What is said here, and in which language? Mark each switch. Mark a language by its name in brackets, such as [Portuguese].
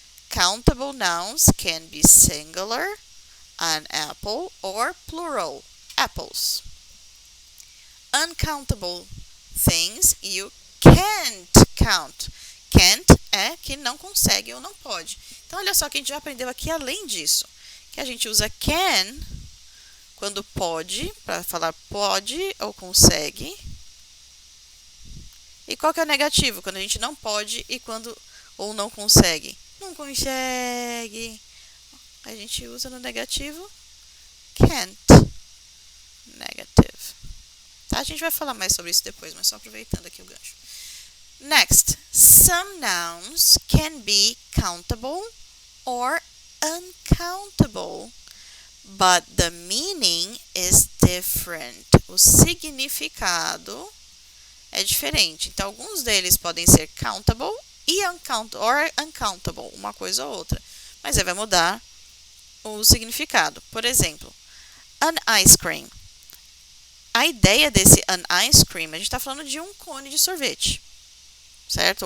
[English] Countable nouns can be singular, an apple, or plural, apples. Uncountable things you can't count. [Portuguese] Can't é que não consegue ou não pode. Então, olha só que a gente já aprendeu aqui, além disso, que a gente usa can quando pode, para falar pode ou consegue. E qual que é o negativo? Quando a gente não pode e quando ou não consegue. Não consegue. A gente usa no negativo can't. Negative. Tá? A gente vai falar mais sobre isso depois, mas só aproveitando aqui o gancho. [English] Next, some nouns can be countable or uncountable, but the meaning is different. [Portuguese] O significado é diferente. Então, alguns deles podem ser countable e uncountable, uma coisa ou outra. Mas aí vai mudar o significado. Por exemplo, an ice cream. A ideia desse an ice cream, a gente está falando de um cone de sorvete. certo?